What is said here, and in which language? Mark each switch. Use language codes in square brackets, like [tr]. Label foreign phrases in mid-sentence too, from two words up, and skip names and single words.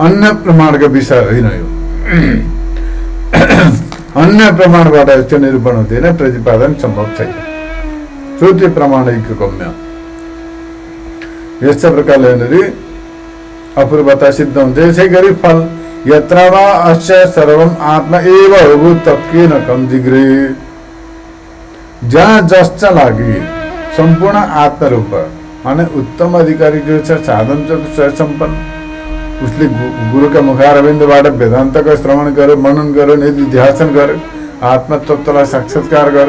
[ne] अन्य प्रमाणको विषय होइन यो। अन्य प्रमाणबाट यस्तो निरूपण हुँदैन, प्रतिपादन सम्भव छैन। [sa] श्रुति प्रमाणैक गम्य। [ne] यस्तो प्रकारले अपूर्वता सिद्ध हुन्छ। यसै गरी फल [sa] यत्र वा अस्य सर्वम आत्मा एव हो तत्केन कम जिग्रे। [ne] जहाँ जस्ता लागि सम्पूर्ण आत्मरूप अनि उत्तम अधिकारी जो छ, साधन चतुष्टय सम्पन्न, उसले गुरुका मुखारविन्दबाट वेदान्तको श्रवण गर्यो, मनन गर्यो, निधिध्यासन गर्यो, आत्म तत्त्वलाई साक्षात्कार गर्यो।